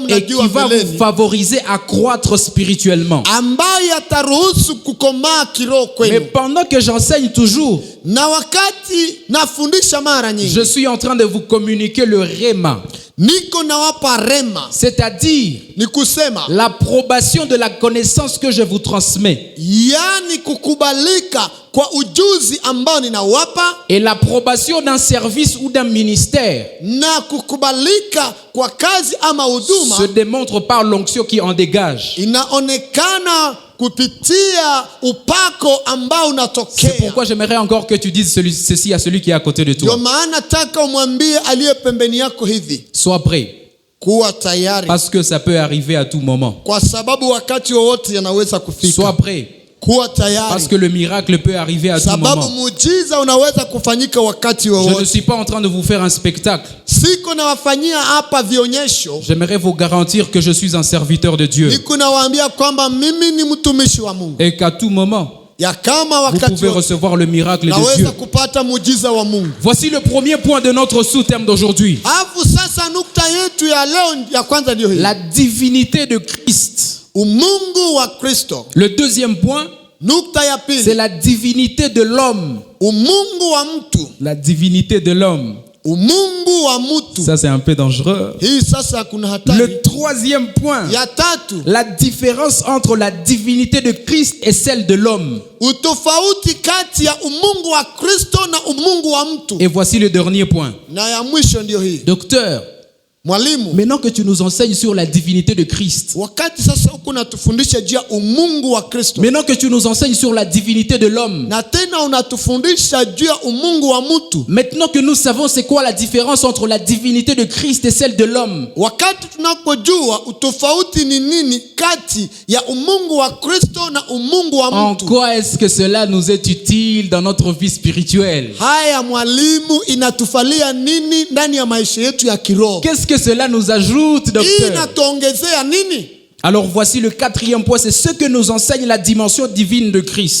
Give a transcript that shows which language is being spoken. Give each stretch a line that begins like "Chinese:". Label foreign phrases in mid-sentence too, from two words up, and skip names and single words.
French: et qui
Swahili: mnajua
French: va vous
Swahili: mbeleni,
French: favoriser à croître spirituellement.
Swahili: ambayo yataruhusu kukomaa kiroho
French: Mais
Swahili: kwenu.
French: pendant que j'enseigne toujours,
Swahili: Na wakati nafundisha mara
French: je
Swahili: nyingi,
French: suis en train de vous communiquer le réma.
Swahili: niko nawapa rema,
French: c'est-à-dire
Swahili: ni kusema
French: l'approbation de la connaissance que je vous transmets
Swahili: yani kukubalika kwa ujuzi ambao ninawapa,
French: et l'approbation d'un service ou d'un ministère
Swahili: na kukubalika kwa kazi ama huduma
French: se démontre par l'onction qui en dégage.
Swahili: inaonekana kupitia upako ambao
French: C'est
Swahili: unatokea.
French: pourquoi j'aimerais encore que tu dises ceci à celui qui est à côté de
Swahili: Ndio
French: toi.
Swahili: maana taka umwambie aliye pembeni yako hivi,
French: Sois prêt,
Swahili: kuwa tayari,
French: parce que ça peut arriver à tout moment.
Swahili: kwa sababu wakati wowote yanaweza
French: Sois
Swahili: kufika.
French: prêt,
Swahili: Kuwa tayari,
French: parce que le miracle peut arriver à tout
Swahili: sababu
French: moment.
Swahili: muujiza unaweza kufanyika wakati
French: Je ne
Swahili: wowote.
French: suis pas en train de vous faire un spectacle.
Swahili: Siko nawafanyia hapa vionyesho,
French: J'aimerais vous garantir que je suis un serviteur de Dieu
Swahili: niko nawaambia kwamba mimi ni mtumishi wa Mungu,
French: et qu'à tout moment,
Swahili: ya kama
French: vous
Swahili: wakati
French: pouvez
Swahili: wote
French: recevoir le miracle de
Swahili: naweza
French: Dieu.
Swahili: kupata muujiza wa Mungu.
French: Voici le premier point de notre sous-thème d'aujourd'hui.
Swahili: Alafu sasa nukta yetu ya leo ya kwanza ndio hii,
French: La divinité de Christ.
Swahili: umungu wa Kristo.
French: Le deuxième point,
Swahili: Nukta ya
French: c'est
Swahili: pili,
French: la divinité de l'homme.
Swahili: umungu wa mtu.
French: La divinité de l'homme.
Swahili: Umungu wa mtu.
French: Ça, c'est un peu dangereux.
Swahili: Hii sasa kuna hatari.
French: Le troisième point,
Swahili: Ya tatu,
French: la différence entre la divinité de Christ et celle de l'homme.
Swahili: utofauti kati ya umungu wa Kristo na umungu wa mtu.
French: Et voici le dernier point.
Swahili: Na ya mwisho ndio hii.
French: Docteur,
Swahili: Mwalimu,
French: maintenant que tu nous enseignes sur la divinité de Christ,
Swahili: wakati sasa huko unatufundisha juu ya umungu wa Kristo,
French: maintenant que tu nous enseignes sur la divinité de l'homme,
Swahili: na tena unatufundisha juu ya umungu wa mtu,
French: maintenant que nous savons c'est quoi la différence entre la divinité de Christ et celle de l'homme,
Swahili: wakati tunapojua utofauti ni nini kati ya umungu wa Kristo na umungu wa
French: en
Swahili: mtu,
French: quoi est-ce que cela nous est utile dans notre vie spirituelle?
Swahili: haya mwalimu, inatufalia nini ndani ya maisha yetu ya kiroho?
French: Qu'est-ce que cela nous ajoute,
Swahili: Hii
French: docteur?
Swahili: inatuongezea nini?
French: Alors voici le quatrième point, c'est ce que nous enseigne la dimension divine de Christ.